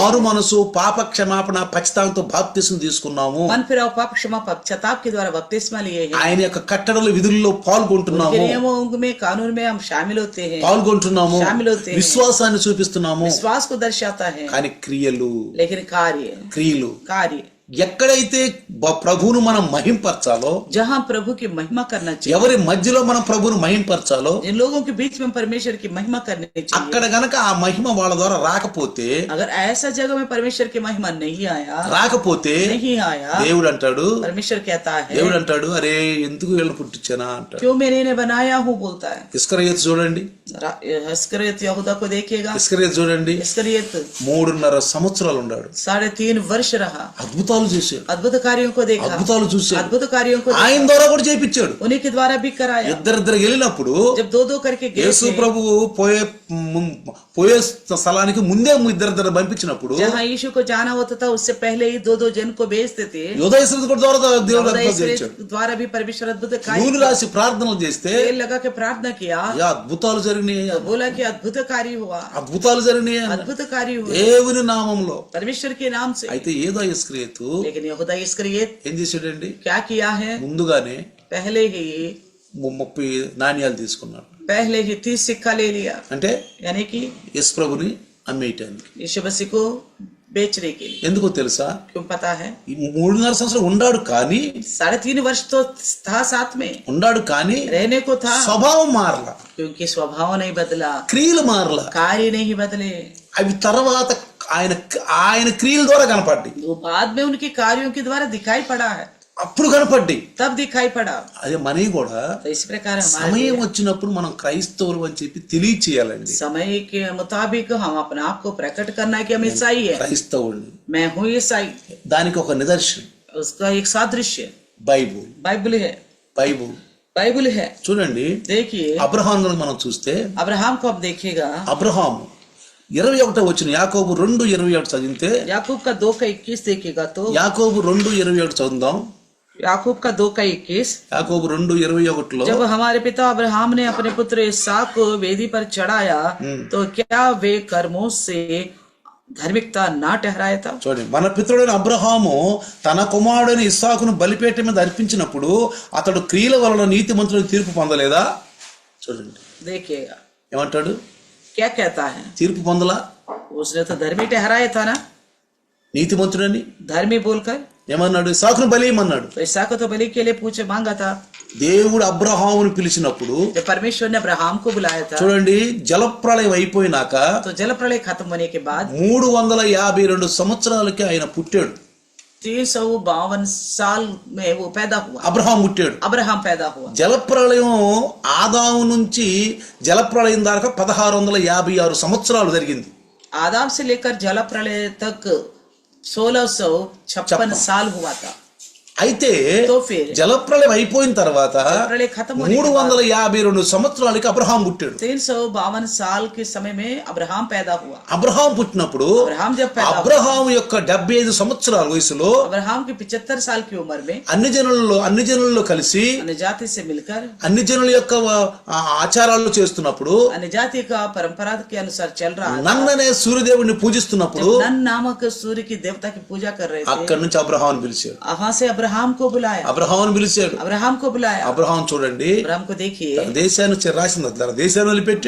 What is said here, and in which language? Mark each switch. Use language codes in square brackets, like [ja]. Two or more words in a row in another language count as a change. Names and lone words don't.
[te] మారు మనసు పాప క్షమాపణ పశ్చాత్తాపంతో బాప్తిసం తీసుకున్నాము, [hi] मन फिराव पाप क्षमा पश्चाताप के द्वारा बपतिस्मा लिए हैं, [te] ఆయన యొక్క కట్టడల విధుల్లో [hi] उनके [te] పాల్గొంటున్నాము, [hi] नियमों में कानून में हम शामिल होते हैं, [te] పాల్గొంటున్నాము, [hi] शामिल होते हैं, [te] విశ్వాసాన్ని చూపిస్తున్నాము. [hi] विश्वास को दर्शाता है, [te] కానీ క్రియలు [hi] लेकिन कार्य [te] క్రియలు [hi] कार्य [te] ఎక్కడైతే ప్రభువును మనం మహింపరచాలో, [hi] जहाँ प्रभु की महिमा करना चाहिए, [te] ఎవరి మధ్యలో మనం ప్రభువును మహింపరచాలో, [hi] जिन लोगों के बीच में परमेश्वर की महिमा करनी चाहिए, [te] అక్కడ గనక ఆ మహిమ వాళ్ళ ద్వారా రాకపోతే, [hi] अगर ऐसा जगह में परमेश्वर की महिमा नहीं आया, [te] దేవుడు అంటాడు, [hi] परमेश्वर कहता है, [te] దేవుడు అంటాడు, అరే ఎందుకు వీళ్ళని పుట్టించానా అంటాడు. [hi] क्यों मैंने इन्हें बनाया हूँ बोलता है. [te] ఇస్కరియోతు చూడండి, [hi] इस्करियत यहूदा को देखिएगा. [te] ఇస్కరియోతు చూడండి, [hi] इस्करियत [te] 3.5 సంవత్సరాలు ఉన్నాడు, [hi] 3.5 वर्ष रहा, [te] అద్భుతాలు చేశాడు, [hi] अद्भुत कार्यों को देखा, [te] అద్భుతాలు చూశాడు, [hi] अद्भुत कार्यों को [te] ఆయన ద్వారా కూడా చేయించాడు. [hi] उन्हीं के द्वारा भी कराया. [te] ఇద్దరిద్దరు వెళ్ళినప్పుడు [hi] जब दो करके गए [te] యేసు ప్రభువు పోయే స్థలానికి ముందే ఇద్దరిద్దరు పంపించినప్పుడు, [hi] जहाँ यीशु को जाना होता था उससे पहले ही दो जन को भेजते थे. [te] యోధేశ్వరుడు కూడా ద్వారా దేవుడు అద్భుతం చేయించాడు. [hi] द्वारा भी परमेश्वर अद्भुत [te] నూనె రాసి ప్రార్థనలు చేస్తే [hi] तेल लगा के प्रार्थना किया, [te] అద్భుతాలు జరిగినాయి, [hi] बोला कि अद्भुत कार्य हुआ, [te] అద్భుతాలు జరిగినాయి [hi] अद्भुत कार्य हुआ [te] దేవుని నామంలో. [hi] परमेश्वर के नाम से. [te] అయితే ఏదో ఇస్కరియోతు [hi] लेकिन यहूदा इस्करियत [te] ఏం చేశాడండి, [hi] क्या किया है, [te] ముందుగానే [hi] पहले ही [te] 30 నాణ్యాలు తీసుకున్నాడు. [hi] 30 सिक्का ले लिया, [te] అంటే [hi] यानी कि [te] యేసు ప్రభుని అమ్మేయటానికి. [hi] यीशु मसीह को बेचने के लिए. [te] ఎందుకో తెలుసా, [hi] क्यों पता है, [te] ఈ 3.5 సంవత్సరాలు ఉన్నాడు కానీ, [hi] 3.5 वर्ष तो था साथ में, [te] ఉన్నాడు కానీ [hi] रहने को था, [te] స్వభావం మారలా, [hi] क्योंकि स्वभाव नहीं बदला, [te] క్రియలు మారలా. [hi] कार्य नहीं बदले. [te] అవి తర్వాత ఆయన క్రియల ద్వారా కనపడ్డాయి, [hi] वो बाद में उनके कार्यों के द्वारा दिखाई पड़ा है, [te] అప్పుడు కనపడ్డాయి. [hi] तब दिखाई पड़ा. [te] అదే మనవి కూడా [hi] तो इस प्रकार हमारे [te] సమయం వచ్చినప్పుడు మనం క్రైస్తవులు అని చెప్పి తెలియచేయాలండి. [hi] समय के मुताबिक हम अपने आप को प्रकट करना है कि हम ईसाई है, [te] క్రైస్తవుల్ని. [hi] मैं हूँ ईसाई. [te] దానికి ఒక నిదర్శనం [hi] उसका एक सादृश्य [te] బైబుల్. [hi] बाइबल है. बाइबल है. [te] చూడండి, [hi] देखिए [te] అబ్రహాం గురించి మనం చూస్తే, [hi] अब्राहम को आप देखिएगा, [te] అబ్రహాము 21 వచ్చిన యాకోబు 2:21 చదివితే, [hi] याकूब का 2:21 देखिएगा तो [te] యాకోబు 2:21 చదువుదాం. [hi] याकूब का 2:21. [te] యాకోబు 2:21లో, [hi] जब हमारे पिता अब्राहम ने अपने पुत्र इसहाक को वेदी पर चढ़ाया तो क्या वे कर्मों से धार्मिकता ना ठहराया था. [te] చూడండి, మన పితరుడైన అబ్రహాము తన కుమారుడైన ఇస్సాకును బలిపీఠం మీద అర్పించినప్పుడు అతడు క్రియల వలన నీతిమంతుడని తీర్పు పొందలేదా? చూడండి [hi] देखिएगा [te] ఏమంటాడు, [hi] क्या कहता है, [te] తీర్పు పొందలా, [hi] उसने तो धर्मी ठहराया था ना, [te] నీతిమంతుడని. [hi] धर्मी बोलकर. [te] ఏమన్నాడు, ఇస్సాకును బలియమన్నాడు. [hi] तो इसहाक को तो बलि के लिए पूछे मांगा था. [te] దేవుడు అబ్రహామును పిలిచినప్పుడు, [hi] जब परमेश्वर ने अब्राहम को बुलाया था, [te] చూడండి, జలప్రళయం అయిపోయినాక [hi] तो जल प्रलय खत्म होने के बाद [te] 352 సంవత్సరాలకి ఆయన పుట్టాడు. [hi] 352 साल में वो पैदा हुआ, [te] అబ్రహాం పుట్టాడు. [hi] अब्राहम पैदा हुआ. [te] జలప్రళయం ఆదాము నుంచి జలప్రళయం దాకా 1656 సంవత్సరాలు జరిగింది. [hi] आदम से लेकर जल प्रलय तक 1656 साल हुआ था. [te] అయితే [hi] तो फिर [te] జలప్రళయం అయిపోయిన తర్వాత [hi] प्रलय खत्म होने के बाद [te] 352 సంవత్సరాలకి అబ్రహాం పుట్టాడు. [hi] 352 साल के समय में अब्राहम पैदा हुआ. [te] అబ్రహాం పుట్టినప్పుడు [hi] अब्राहम जब पैदा हुआ, [te] అబ్రహాం యొక్క 75 సంవత్సరాల వయసులో [hi] अब्राहम की 75 साल की उम्र में [te] అన్ని జనులలో కలిసి [hi] अन्य जाति से मिलकर [te] అన్ని జనుల యొక్క ఆచారాలు చేస్తున్నప్పుడు, [hi] अन्य जाति का परंपरा के अनुसार चल रहा था. [te] నన్ననే సూర్యదేవుడిని పూజిస్తున్నప్పుడు [hi] नन नामक सूर्य की देवता की पूजा कर रहे थे. [te] అక్కడి నుంచి అబ్రహాం పిలిచాడు. [hi] वहां से अब्राहम को बुलाया. [te] అబ్రహాం పిలిచాడు. [hi] अब्राहम को बुलाया. [te] అబ్రహాం చూడండి, [hi] अब्राहम को देखिए, [te] తన దేశాన్ని రాసింది, తన దేశాన్ని వదిలిపెట్టాడు,